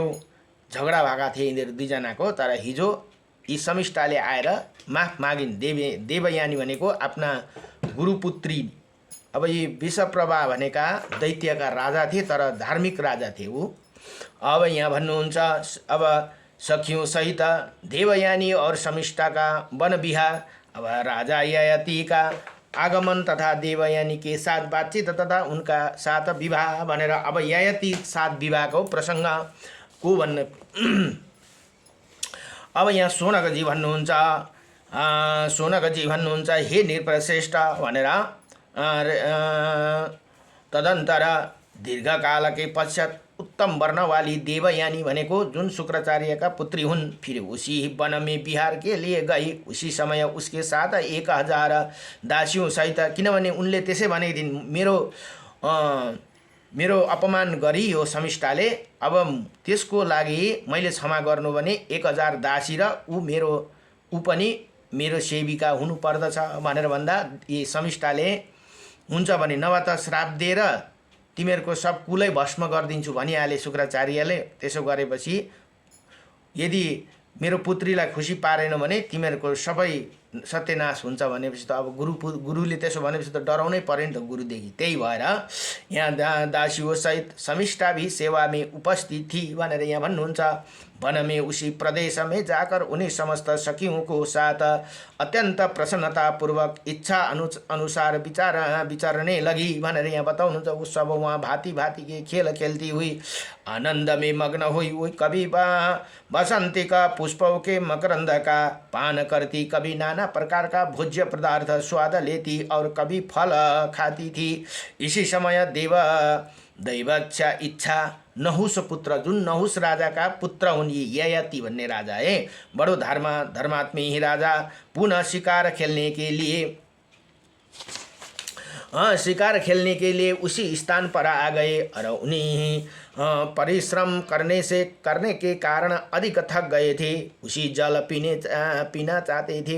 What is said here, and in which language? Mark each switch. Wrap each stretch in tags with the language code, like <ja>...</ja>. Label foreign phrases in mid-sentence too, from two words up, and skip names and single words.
<ne>झगडा भएका थिए यिनीहरू दुईजनाको। तर हिजो यी शमिष्ठाले आएर माफ मागिन्। देवयानी भनेको आफ्ना गुरुपुत्री। अब यी वृषप्रभा भनेका दैत्यका राजा थिए, तर धार्मिक राजा थिए ऊ। अब यहाँ भन्नुहुन्छ,</ne> <hi>अब सखियों सहित देवयानी और शमिष्ठा का वन विहार। अब राजा ययाति का आगमन तथा देवयानी के साथ बातचीत तथा उनका साथ विवाह</hi> <ne>भनेर अब ययाति साथ विवाहको प्रसङ्ग को भन्ने। अब यहाँ सोनकजी भन्नुहुन्छ हे नृपश्रेष्ठ भनेर।</ne> <hi>तदन्तर दीर्घकाल के पश्चात उत्तम वर्ण वाली देवयानी</hi> <ne>भनेको जुन शुक्राचार्य का पुत्री हुन्,</ne> <hi>फिर उसी वन में बिहार के लिए गई। उसी समय उसके साथ 1000 दासियों सहित,</hi> <ne>किनभने उनले त्यसै भनेको मेरो अपमान गरी यो शमिष्ठाले, अब त्यसको लागि मैले क्षमा गर्नु भने 1000 दासी र ऊ पनि मेरो सेविका हुनु पर्दछ भनेर भन्दा यी शमिष्ठाले हुन्छ भने नभए त श्राप दिएर तिमीहरूको सब कुलै भस्म गरिदिन्छु भनिहाले शुक्राचार्यले। त्यसो गरेपछि यदि मेरो पुत्रीलाई खुसी पारेन भने तिमीहरूको सबै सत्यनाश हुन्छ भनेपछि त अब गुरुले त्यसो भनेपछि त डराउनै पर्यो नि त गुरुदेखि। त्यही भएर यहाँ</ne> <hi>दासियों सहित शमिष्ठा भी सेवा में उपस्थित थी</hi> <ne>भनेर यहाँ भन्नुहुन्छ।</ne> <hi>वन में उसी प्रदेश में जाकर उन्हीं समस्त सखियों को साथ अत्यंत प्रसन्नता पूर्वक इच्छा अनुसार विचारने लगी</hi> <ne>भनेर यहाँ बताउनुहुन्छ।</ne> <hi>उस सब वहाँ भांति भांति के खेल खेलती हुई आनंद में मग्न हुई। वही कभी बसंती का पुष्पों के मकरंद का पान करती, कभी नाना प्रकार का भोज्य पदार्थ स्वाद लेती और कभी फल खाती थी। इसी समय दैवच्छा इच्छा नहुस पुत्र,</hi> <ne>जुन नहुस राजा का पुत्र हुन्</ne> <hi>ययाति भन्ने राजा है, बडो धर्मात्मी ही राजा, पुनः शिकार खेलने के लिए उसी स्थान पर आ गए और उन्हीं परिश्रम करने के कारण अधिक थक गए थे। उसी जल पीना चाहते थे।</hi>